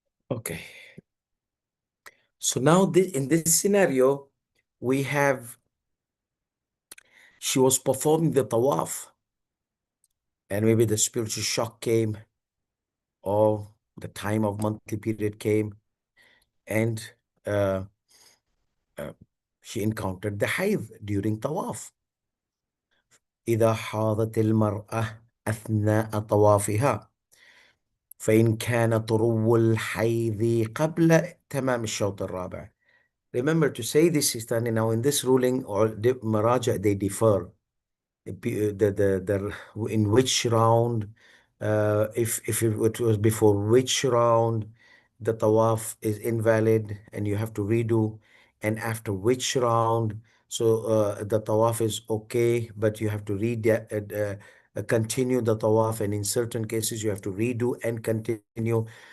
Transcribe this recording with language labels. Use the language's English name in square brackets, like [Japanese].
[English] Okay. So now in this scenario, we have she was performing the tawaf and maybe the spiritual shock came or the time of monthly period came and uh, uh, she encountered the haid during tawaf. [Arabic] إذا حاضت المرأة أثناء طوافها فإن كان طرو الحيض قبل تمام الشوط الرابع. [English] Remember to say this, Sistani. Now in this ruling or the Maraja, they differ. In which round, if it was before which round, the tawaf is invalid and you have to redo, and after which round, so the tawaf is okay, but you have to continue the tawaf, and in certain cases you have to redo and continue.